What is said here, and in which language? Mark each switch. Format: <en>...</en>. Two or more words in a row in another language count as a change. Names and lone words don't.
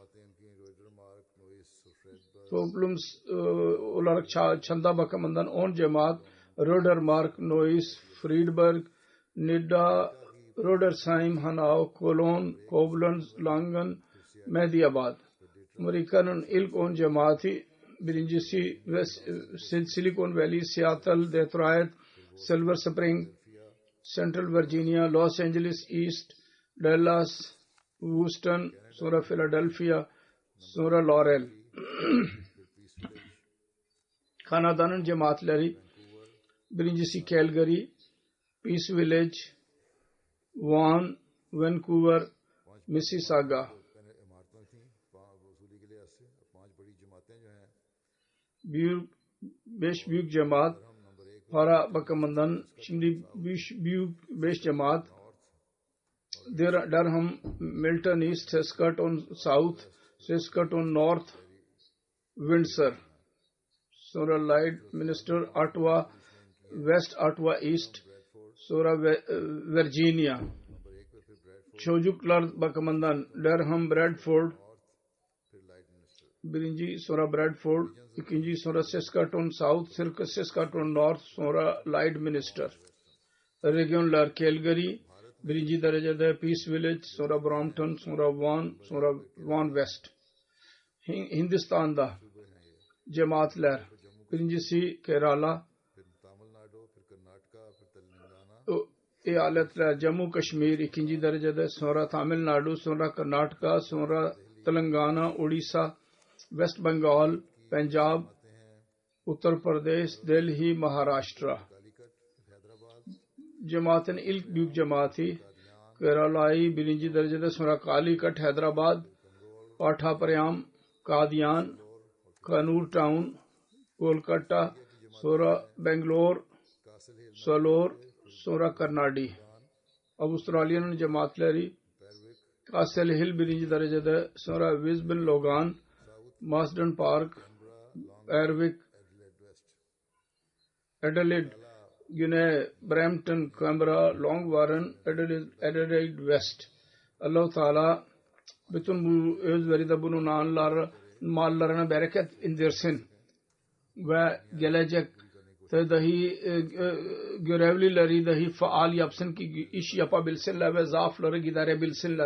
<tr>Toplum olarak çanda bakımından 10 cemaat Rödermark, Neuss, Friedberg, Nidda, Rödersheim, Hanau, Cologne, Koblenz, Langen, Mehdiyabad. Amerika'nın ilk 10 cemaati birincisi Silicon Valley, Seattle, Detroit, Silver Spring, Central Virginia, Los Angeles East, Dallas, Houston, sonra Philadelphia, sonra Laurel. Kanada'nın cemaatleri birincisi Calgary, Peace Village, Vaughan, Vancouver, Mississauga. Beş büyük cemaat para bakımından şimdi büyük 5 cemaat Durham, Milton East, Saskatoon South, Saskatoon North, Windsor, sonra Lloydminster, Ottawa, West Ottawa East, sonra Virginia. Çocuklar bakımından Durham, Bradford birinci, sonra Bradford ikinci, sonra Saskatoon South, Saskatoon North, sonra Lloydminster. Regionlar Calgary birinci derecede, Peace Village, sonra Brampton, sonra Vaughan, sonra Vaughan West. Hindistan'da cemaatler birincisi Kerala, eyaletler Jammu Kashmir ikinci derecede, sonra Tamil Nadu, sonra Karnataka, sonra Telangana, Odisha, West Bengal, Punjab, Uttar Pradesh, Delhi, Maharashtra. Cemaatin ilk büyük cemaati Kerala'yı birinci derecede, sonra Calicut, Hyderabad, Patha Prayam, Kadian, Kanur Town, Kolkata, Sora Bangalore, Salor, Sora Karnadi. Avustralyan Jamaatleri, Castle Hill birinci derecede, sonra Wisbon Logan, Marsden Park, Berwick, Adelaide, Güney, Brampton, Canberra, Long Warren, Adelaide West. Allah Teala bütün bu özveride bulunanlar mallarına bereket indirsin ve gelecekte dahi görevlileri dahi faal yapsın ki iş yapabilsinler ve zaafları giderebilsinler.</tr>